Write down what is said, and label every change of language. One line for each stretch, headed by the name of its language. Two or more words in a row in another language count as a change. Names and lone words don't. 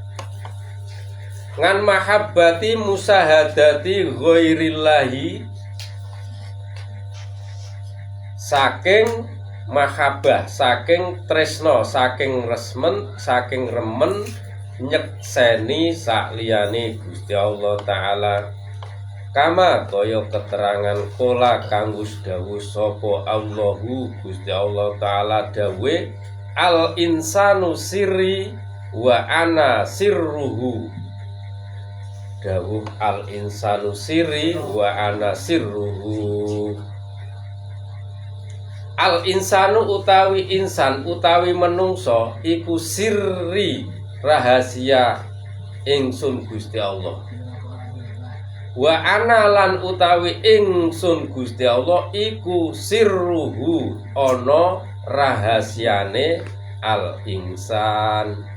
Javanese: ngan
Arabic: محبة مشاهدة غير الله
Javanese: saking mahabbah saking tresno saking resmen saking remen nyekseni sakliyane Gusti Allah taala kama kaya keterangan kola kang wis dawuh sapa Allahu Gusti Allah taala dawe
Arabic: الإنسان سري وأنا سره
Javanese: dawuh
Arabic: الإنسان سري وأنا سره. الإنسان
Javanese: utawi insan utawi menungso iku sirri rahasia ingsun Gusti Allah.
Arabic: وأنا
Javanese: lan utawi ingsun Gusti Allah iku sirruhu ana rahasiane
Arabic: الإنسان.